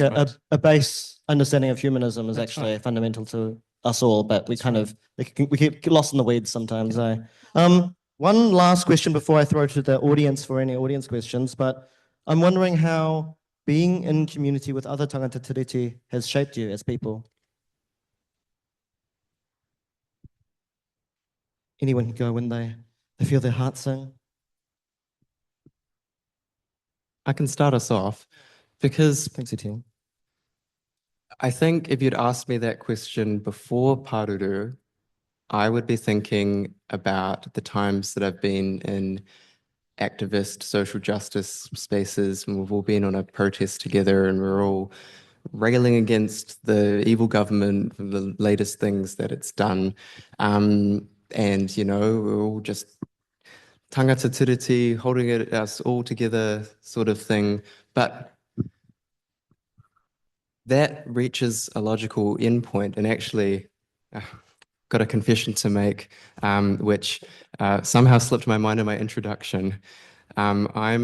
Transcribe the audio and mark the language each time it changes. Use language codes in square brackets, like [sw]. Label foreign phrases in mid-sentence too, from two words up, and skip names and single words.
[en] like throats. a base understanding of humanism is That's actually right. fundamental to us all, but we That's kind right. of we get lost in the weeds sometimes. One last question before I throw to the audience for any audience questions, but I'm wondering how being in community with other [mi] tangata tiriti [en] has shaped you as people. Anyone can go when they feel their heart sing. I can start us off because Thanks, Etienne. I think if you'd asked me that question before Paruru, I would be thinking about the times that I've been in activist social justice spaces, and we've all been on a protest together and we're all railing against the evil government for the latest things that it's done. And, you know, we're all just [mi] tangata tiriti, [en] holding us all together sort of thing. But that reaches a logical endpoint, and actually got a confession to make, which somehow slipped my mind in my introduction.